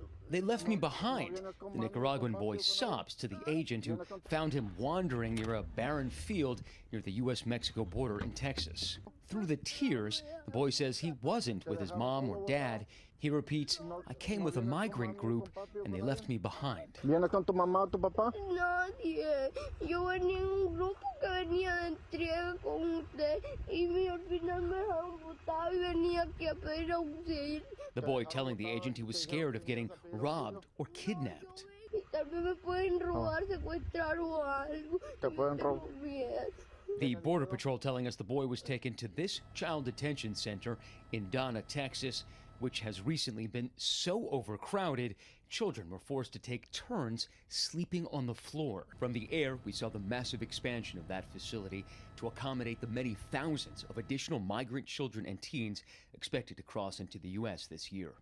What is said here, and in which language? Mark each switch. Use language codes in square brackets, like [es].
[en] They left me behind. The Nicaraguan boy sobs to the agent who found him wandering near a barren field near the U.S.-Mexico border in Texas. Through the tears, the boy says he wasn't with his mom or dad. He repeats, "I came with a migrant group and they left me behind." [es] ¿Vienes con tu mamá o tu papá? Nadie. Yo venía en un grupo que venía de entrega con usted y al final me dejaron botado y venía aquí a pedir auxilio. [en] The boy telling the agent he was scared of getting robbed or kidnapped. [es] Tal vez me pueden robar, secuestrar o algo. Te pueden robar. [en] The Border Patrol telling us the boy was taken to this child detention center in Donna, Texas, which has recently been so overcrowded, children were forced to take turns sleeping on the floor. From the air, we saw the massive expansion of that facility to accommodate the many thousands of additional migrant children and teens expected to cross into the U.S. this year.